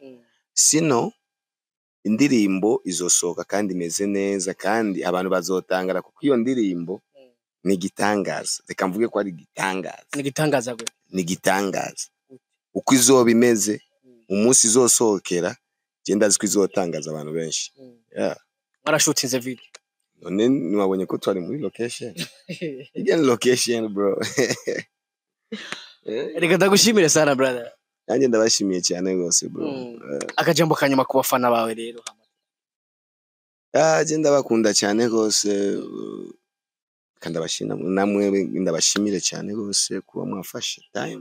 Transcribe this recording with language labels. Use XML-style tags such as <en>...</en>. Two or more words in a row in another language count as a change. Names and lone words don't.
<rn>Sino indirimbo izosohoka kandi imeze neza, kandi abantu bazotangara kuko iyo ndirimbo ni gitangaza. Reka mvuge ko ari gitangaza. Ni gitangaza gute? Ni gitangaza uko izoba imeze umunsi izosohokera, genda ziko izotangaza abantu benshi.</rn> <en>Yeah.</en> <rn>Warashutinze video? None niwabonye ko twari muri location.</rn> <en>Again location bro.</en> <rn>Reka ndagushimire sana brother. Nanjye ndabashimiye cyane gose bro. Akajambo kanyuma ku bafana bawe rero. Je ndabakunda cyane gose, kandi abashina namwe ndabashimire cyane gose kuba mwafashe time.</rn>